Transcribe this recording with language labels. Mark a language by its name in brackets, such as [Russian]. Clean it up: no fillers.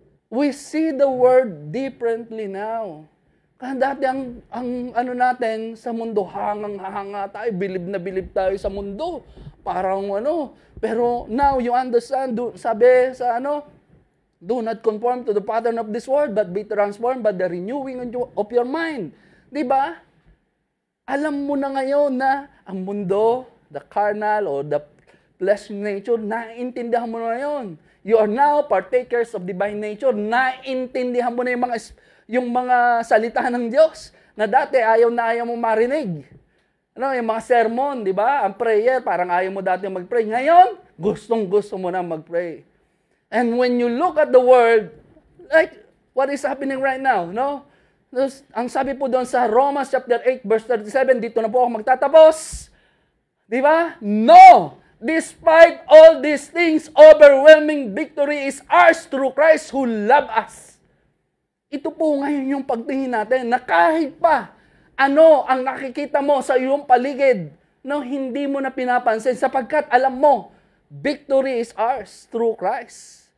[English] We see the world differently now. [Filipino] Kaya dati ang ano natin sa mundo, hanga tayo, bilib na bilib tayo sa mundo. Parang ano, pero [English] now you understand, [Filipino] sabi sa ano, [English] do not conform to the pattern of this world, but be transformed by the renewing of your mind. [Filipino] Di ba? Alam mo na ngayon na ang mundo, [English] the carnal or the flesh nature, [Filipino] naiintindihan mo na ngayon. [English] You are now partakers of divine nature. [Filipino] Naiintindihan mo na yung mga salita ng Diyos na dati ayaw na ayaw mo marinig. Ano, yung mga sermon, di ba? Ang prayer, parang ayaw mo dati mag-pray. Ngayon, gustong-gusto mo na mag-pray. [English] And when you look at the world, like what is happening right now, no? [Filipino] Ang sabi po doon sa Romans chapter 8 verse 37, dito na po ako magtatapos. Di ba? No! [English] Despite all these things, overwhelming victory is ours through Christ who loved us. [Filipino] Ito po ngayon yung pagtingin natin na kahit pa ano ang nakikita mo sa iyong paligid, no, hindi mo na pinapansin sapagkat alam mo, [English] victory is ours through Christ.